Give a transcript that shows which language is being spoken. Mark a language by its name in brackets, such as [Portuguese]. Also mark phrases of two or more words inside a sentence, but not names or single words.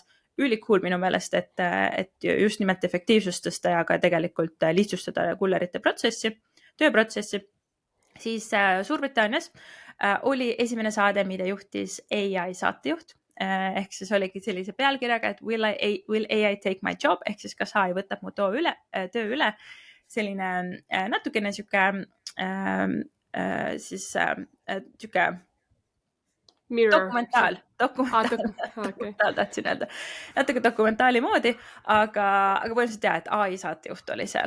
[Estonian] Ülikool minu meelest, et just nimelt efektiivsust tõsta ja ka tegelikult lihtsustada kullerite tööprotsessi. Siis Suurbritannias oli esimene saade, mida juhtis AI saatejuht. Ehk siis oligi sellise pealkirjaga, et [English] will AI take my job, [Estonian] ehk siis kas AI võtab mu töö üle. Selline natukene siuke dokumentaal tahtsin öelda, natuke dokumentaali moodi, aga põhimõtteliselt jah, et AI saatejuht oli seal.